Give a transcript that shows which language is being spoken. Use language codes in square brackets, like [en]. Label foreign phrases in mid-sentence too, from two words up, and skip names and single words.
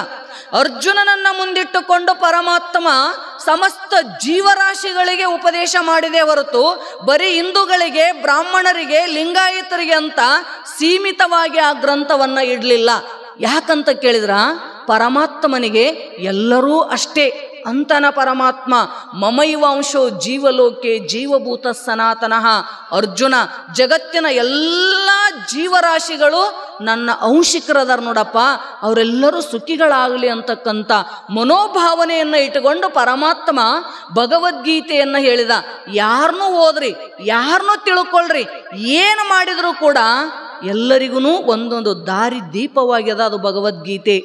[kn] ಅರ್ಜುನನನ್ನ ಮುಂದಿಟ್ಟುಕೊಂಡು ಪರಮಾತ್ಮ ಸಮಸ್ತ ಜೀವರಾಶಿಗಳಿಗೆ ಉಪದೇಶ ಮಾಡಿದೆ ಹೊರತು ಬರೀ ಹಿಂದೂಗಳಿಗೆ, ಬ್ರಾಹ್ಮಣರಿಗೆ, ಲಿಂಗಾಯತರಿಗೆ ಅಂತ ಸೀಮಿತವಾಗಿ ಆ ಗ್ರಂಥವನ್ನ ಇಡಲಿಲ್ಲ. ಯಾಕಂತ ಕೇಳಿದ್ರ ಪರಮಾತ್ಮನಿಗೆ ಎಲ್ಲರೂ ಅಷ್ಟೇ ಅಂತನ ಪರಮಾತ್ಮ. [sa] ಮಮೈವಾಂಶೋ ಜೀವಲೋಕೆ ಜೀವಭೂತ ಸನಾತನಃ. [kn] ಅರ್ಜುನ, ಜಗತ್ತಿನ ಎಲ್ಲ ಜೀವರಾಶಿಗಳು ನನ್ನ ಅಂಶಿಕರದಾರ ನೋಡಪ್ಪ, ಅವರೆಲ್ಲರೂ ಸುಖಿಗಳಾಗಲಿ ಅಂತಕ್ಕಂಥ ಮನೋಭಾವನೆಯನ್ನು ಇಟ್ಟುಕೊಂಡು ಪರಮಾತ್ಮ ಭಗವದ್ಗೀತೆಯನ್ನು ಹೇಳಿದ. ಯಾರನ್ನೂ ಓದ್ರಿ, ಯಾರನ್ನೂ ತಿಳ್ಕೊಳ್ರಿ, ಏನು ಮಾಡಿದರೂ ಕೂಡ ಎಲ್ಲರಿಗೂ ಒಂದೊಂದು ದಾರಿ ದೀಪವಾಗ್ಯದ, ಅದು ಭಗವದ್ಗೀತೆ.